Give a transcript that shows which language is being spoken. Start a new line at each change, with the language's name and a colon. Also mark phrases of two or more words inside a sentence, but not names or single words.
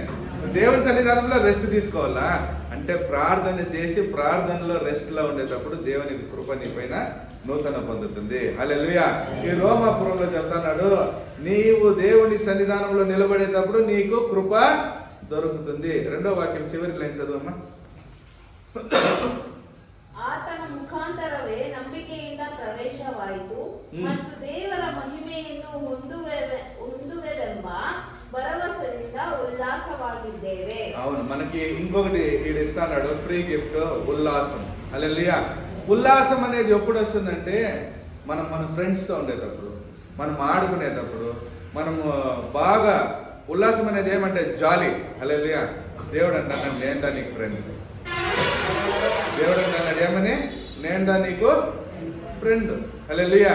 Telugu: దేవుని సన్నిధానంలో రెస్ట్ తీసుకోవాలా అంటే ప్రార్థన చేసి ప్రార్థనలో రెస్ట్ లో ఉండేటప్పుడు దేవుని కృప నీ పైన నూతన పొందుతుంది. హల్లెలూయా. ఈ రోమాపురంలో చెప్తున్నాడు, నీవు దేవుని సన్నిధానంలో నిలబడేటప్పుడు నీకు కృప దొరుకుతుంది. 2వ వాక్యం చివరి లైన్ చదువమ్మా.
Kannada: ಆತನ ಮುಖಾಂತರವೇ ನಂಬಿಕೆಯಿಂದ ಪ್ರವೇಶವಾಯಿತು ಮತ್ತು ದೇವರ ಮಹಿಮೆಯನ್ನು ಹೊಂದುವೆವೆಂಬ ಭರವಸೆಯಿಂದ ಉಲ್ಲಾಸವಾಗಿದ್ದೇವೆ.
Telugu: అవును, మనకి ఇంకొకటి ఈడు ఇస్తాడు
English: free gift,
Telugu: ఉల్లాసం. హల్లెలూయా. ఉల్లాసం అనేది ఎప్పుడు వస్తుందంటే మనం మన ఫ్రెండ్స్తో ఉండేటప్పుడు, మనం ఆడుకునేటప్పుడు, మనము బాగా ఉల్లాసం అనేది ఏమంటే జాలీ. హల్లెలూయా. దేవుడు అంటాడు, నేను దా నీకు ఫ్రెండ్. దేవుడు అంటాడు ఏమని, నేను దా నీకు ఫ్రెండ్. హల్లెలూయా.